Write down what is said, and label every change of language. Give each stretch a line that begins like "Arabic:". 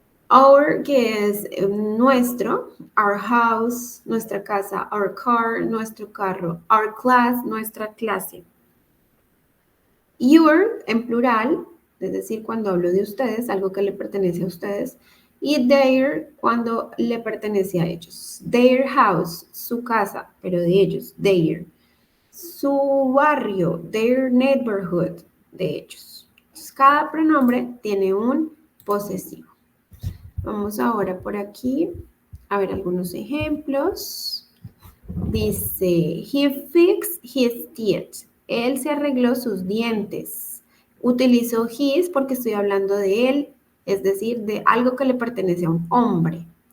Spanish: Our, que es nuestro,
English: our house,
Spanish: nuestra casa,
English: our car,
Spanish: nuestro carro,
English: our class,
Spanish: nuestra clase. Your, en plural, es decir, cuando hablo de ustedes, algo que le pertenece a ustedes, y their, cuando le pertenece a ellos.
English: Their house,
Spanish: su casa, pero de ellos, their. Su barrio,
English: their neighborhood,
Spanish: de ellos. Entonces, cada pronombre tiene un posesivo. Vamos ahora por aquí a ver algunos ejemplos. Dice,
English: he fixed his teeth.
Spanish: Él se arregló sus dientes. Utilizo his porque estoy hablando de él, es decir, de algo que le pertenece a un hombre.